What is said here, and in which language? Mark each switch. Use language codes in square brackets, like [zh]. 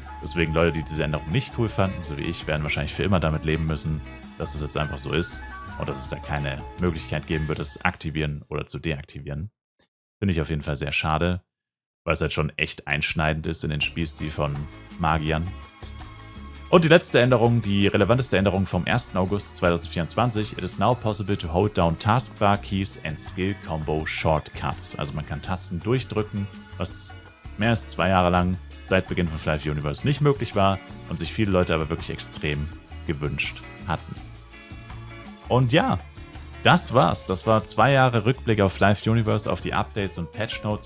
[de] Deswegen Leute, die diese Änderung nicht cool fanden, so wie ich, werden wahrscheinlich für immer damit leben müssen, dass es jetzt einfach so ist und dass es da keine Möglichkeit geben wird, es aktivieren oder zu deaktivieren. Finde ich auf jeden Fall sehr schade, weil es halt schon echt einschneidend ist in den Spielstil von Magiern. Und die letzte Änderung, die relevanteste Änderung vom 1. [en] August 2024, it is now possible to hold down Taskbar Keys and Skill Combo Shortcuts. [de] Also man kann Tasten durchdrücken, was mehr als 2 Jahre lang seit Beginn von Flyve Universe nicht möglich war und sich viele Leute aber wirklich extrem gewünscht hatten. Und ja, das war's. Das war 2 Jahre Rückblick auf Flyve Universe, auf die Updates und Patch Notes.